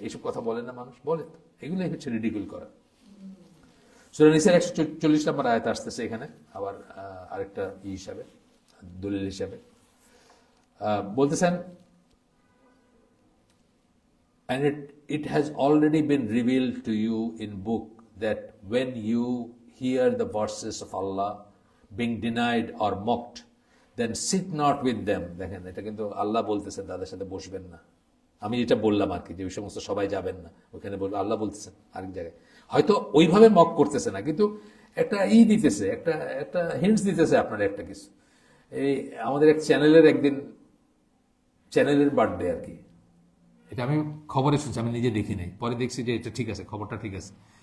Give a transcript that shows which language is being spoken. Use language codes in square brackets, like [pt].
[bn] এইসব কথা বলে না মানুষ, বলে তো, এগুলোই হচ্ছে রিডিকুল করা। সূরা নিসার 140 নম্বর আয়াত আসতেছে এখানে, আবার আরেকটা হিসাবে, দলিল হিসাবে বলতেছেন, [en] and it has already been revealed to you in book that when you hear the verses of Allah being denied or mocked, then sit not with them. [bn] দেখেন এটা কিন্তু আল্লাহ বলতেছেন তাদের সাথে বসবেন না। আমি যেটা বললাম আর কি, যে ওই সমস্ত সবাই যাবেন না ওখানে, বলবো আল্লাহ বলতেছেন আরেক জায়গায়, হয়তো ওইভাবে মক করতেছে না, কিন্তু একটা দিতেছে, একটা হিন্টস দিতেছে আপনার একটা কিছু। এই আমাদের এক চ্যানেলের একদিন চ্যানেলের বার্থডে আর কি, এটা আমি খবরে শুনছি, আমি নিজে দেখি নাই, পরে দেখছি যে এটা ঠিক আছে, খবরটা ঠিক আছে।